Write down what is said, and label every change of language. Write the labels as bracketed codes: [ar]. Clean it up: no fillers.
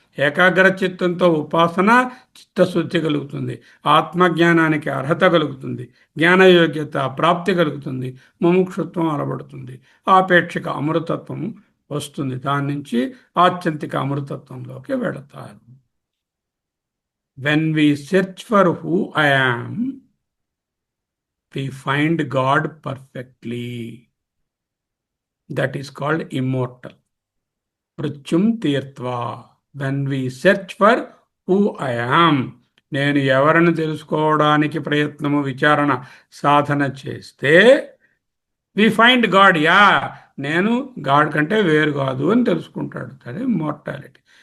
[te] ఏకాగ్ర చిత్తంతో ఉపాసన చిత్తశుద్ధి కలుగుతుంది, ఆత్మజ్ఞానానికి అర్హత కలుగుతుంది, జ్ఞానయోగ్యత ప్రాప్తి కలుగుతుంది, ముముక్షుత్వం అలవడుతుంది, ఆపేక్షిక అమృతత్వం వస్తుంది. దాని నుంచి ఆత్యంతిక అమృతత్వంలోకి వెళతారు. [en] When we search for who I am, we find God perfectly. That is called immortal. [sa] Mrityum తీర్త్వా. [en] When we search for who I am, [te] నేను ఎవరిని తెలుసుకోవడానికి ప్రయత్నము, విచారణ, సాధన చేస్తే [en] We find God. [te] యా, నేను గాడ్ కంటే వేరు కాదు అని తెలుసుకుంటాడు. అదే మోర్టాలిటీ.